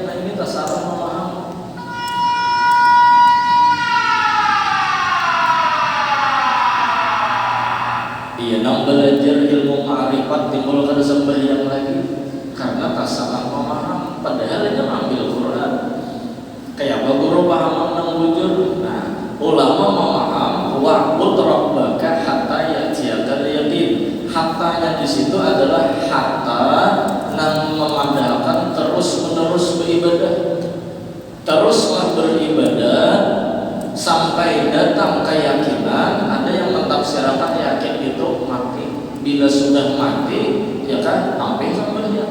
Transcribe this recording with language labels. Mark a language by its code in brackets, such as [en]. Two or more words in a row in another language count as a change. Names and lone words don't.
[bjn] Nah, ini tasawuf memahami. Iya, nang belajar ilmu ma'rifat timbul kada sembahyang lagi karena tak salah paham. Padahal ini ambil Quran. Kayak apa guru paham nang bujur. Nah, ulama memaham [ar] واعبد ربك حتى يأتيك اليقين. [bjn] Hattanya di situ adalah hatta nang memandangkan terus-menerus beribadah. [id] Teruslah beribadah sampai datang keyakinan. Ada yang mentafsirkan yakin itu mati. Bila sudah mati, ya kan, sampai sembahyang.